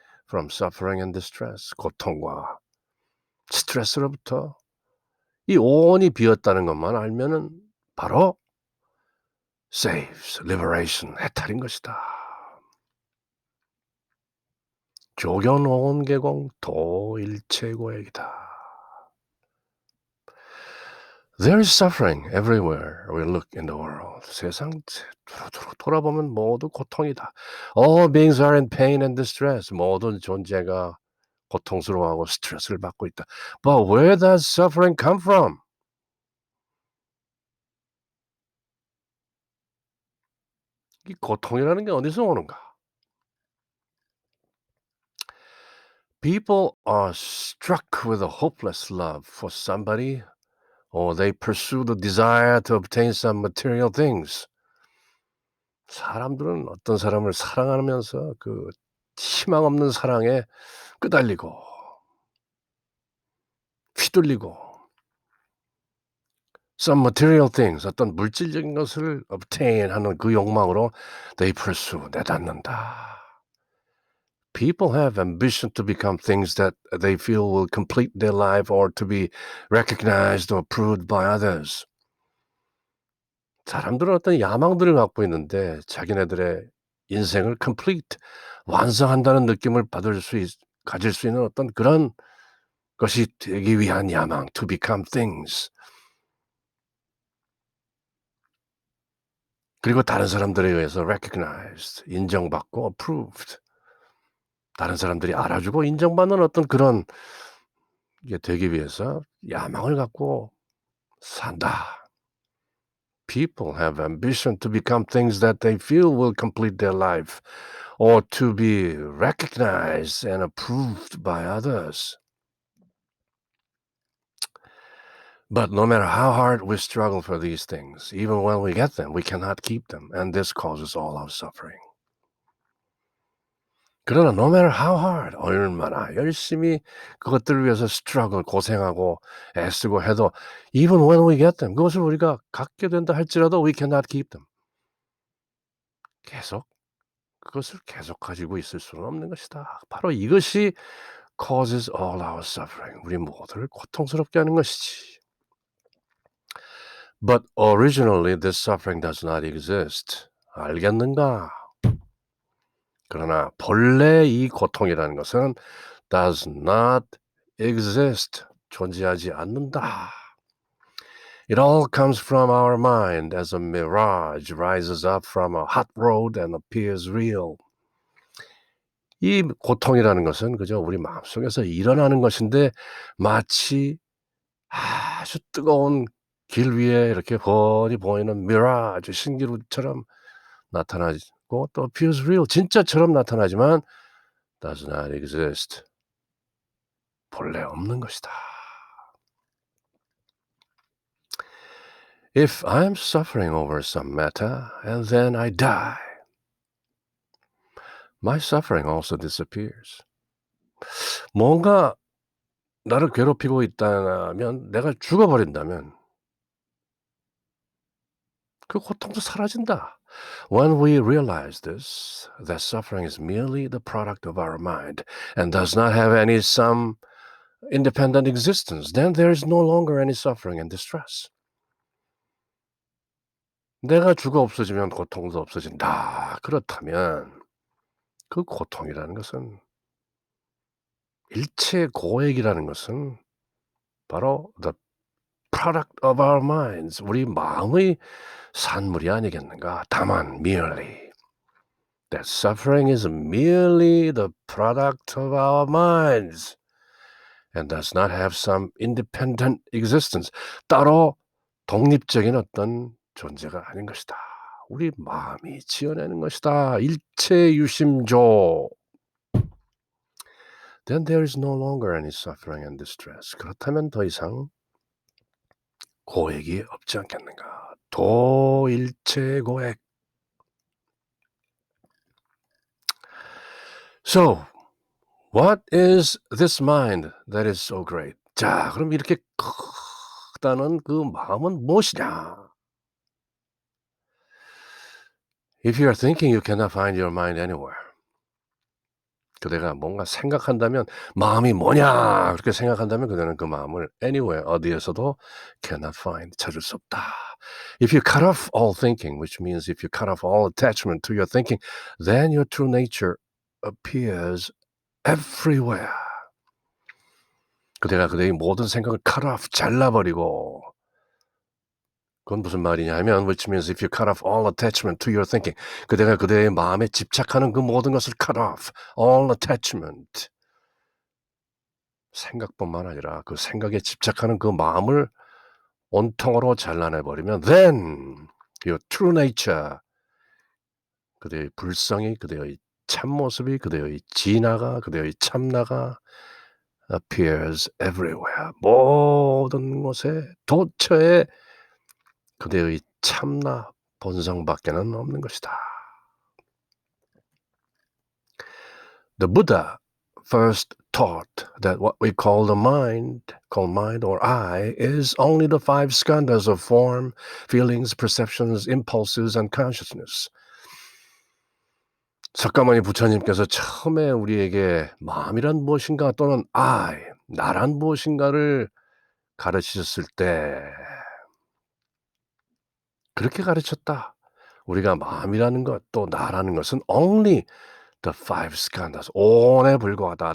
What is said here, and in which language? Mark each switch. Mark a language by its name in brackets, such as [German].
[English] from suffering and distress, [Korean] 고통과 스트레스로부터 이 on이 비었다는 것만 알면은 바로 [English] saves, liberation, [Korean] 해탈인 것이다. 조견온 개공 도일체고액이다. [English] There is suffering everywhere we look in the world. [Korean] 세상 두루두루 돌아보면 모두 고통이다. [English] All beings are in pain and distress. [Korean] 모든 존재가 고통스러워하고 스트레스를 받고 있다. [English] But where does suffering come from? [Korean] 이 고통이라는 게 어디서 오는가? [English] People are struck with a hopeless love for somebody, or they pursue the desire to obtain some material things. [Korean] 사람들은 어떤 사람을 사랑하면서 그 희망 없는 사랑에 끄달리고 휘둘리고 [English] some material things, [Korean] 어떤 물질적인 것을 [English] obtain [Korean] 하는 그 욕망으로 [English] they pursue, [Korean] 내닫는다. [English] People have ambition to become things that they feel will complete their life or to be recognized or approved by others. [Korean] 사람들은 어떤 야망들을 갖고 있는데 자기네들의 인생을 [English] complete, [Korean] 완성한다는 느낌을 가질 수 있는 어떤 그런 것이 되기 위한 야망, [English] to become things. [Korean] 그리고 다른 사람들에 의해서 [English] recognized, [Korean] 인정받고 [English] approved. [Korean] 다른 사람들이 알아주고 인정받는 어떤 그런 게 되기 위해서 야망을 갖고 산다. [English] People have ambition to become things that they feel will complete their life or to be recognized and approved by others. But no matter how hard we struggle for these things, even when we get them, we cannot keep them, and this causes all our suffering. [Korean] 그러나 [English] no matter how hard, [Korean] 얼마나 열심히 그것들을 위해서 [English] struggle, [Korean] 고생하고 애쓰고 해도 [English] even when we get them, [Korean] 그것을 우리가 갖게 된다 할지라도 [English] we cannot keep them. [Korean] 그것을 계속 가지고 있을 수는 없는 것이다. 바로 이것이 [English] causes all our suffering. [Korean] 우리 모두를 고통스럽게 하는 것이지. [English] But originally this suffering does not exist. [Korean] 알겠는가? 그러나 본래 이 고통이라는 것은 [English] does not exist. [Korean] 존재하지 않는다. [English] It all comes from our mind as a mirage rises up from a hot road and appears real. [Korean] 이 고통이라는 것은 그저 우리 마음속에서 일어나는 것인데 마치 아주 뜨거운 길 위에 이렇게 훤히 보이는 미라주 신기루처럼 나타나고 또 [English] appears real [Korean] 진짜처럼 나타나지만 [English] does not exist. [Korean] 본래 없는 것이다. [English] If I'm suffering over some matter and then I die, my suffering also disappears. [Korean] 뭔가 나를 괴롭히고 있다면 내가 죽어버린다면 그 고통도 사라진다. [English] When we realize this, that suffering is merely the product of our mind and does not have any some independent existence, then there is no longer any suffering and distress. [Korean] 내가 죽어 없어지면 고통도 없어진다. 그렇다면 그 고통이라는 것은 일체 고액이라는 것은 바로 [English] the product of our minds, [Korean] 우리 마음의 산물이 아니겠는가? [English] 다만 merely that suffering is merely the product of our minds and does not have some independent existence. [Korean] 따로 독립적인 어떤 존재가 아닌 것이다. 우리 마음이 지어내는 것이다. 일체유심조. [English] Then there is no longer any suffering and distress. [Korean] 그렇다면 더 이상 고액이 없지 않겠는가? 도일체고액. So, [English] What is this mind that is so great? [Korean] 자, 그럼 이렇게 크다는 그 마음은 무엇이냐? [English] If you are thinking you cannot find your mind anywhere. [Korean] 그대가 뭔가 생각한다면 마음이 뭐냐 그렇게 생각한다면 그대는 그 마음을 [English] anywhere [Korean] 어디에서도 [English] cannot find [Korean] 찾을 수 없다. [English] If you cut off all thinking, which means if you cut off all attachment to your thinking, then your true nature appears everywhere. [Korean] 그대가 그대의 모든 생각을 [English] cut off [Korean] 잘라버리고 그건 무슨 말이냐 하면 [English] which means if you cut off all attachment to your thinking [Korean] 그대가 그대의 마음에 집착하는 그 모든 것을 [English] cut off all attachment [Korean] 생각뿐만 아니라 그 생각에 집착하는 그 마음을 온통으로 잘라내버리면 [English] then your true nature [Korean] 그대의 불성이 그대의 참모습이 그대의 진화가 그대의 참나가 [English] appears everywhere [Korean] 모든 곳에 도처에 그대의 참나 본성밖에는 없는 것이다. [English] The Buddha first taught that what we call the mind, or I, is only the five skandhas of form, feelings, perceptions, impulses, and consciousness. [Korean] 석가모니 부처님께서 처음에 우리에게 마음이란 무엇인가 또는 I, 나란 무엇인가를 가르치셨을 때 그렇게 가르쳤다. 우리가 마음이라는 것 또 나라는 것은 [English] only the five skandhas, [Korean] 온에 불과하다.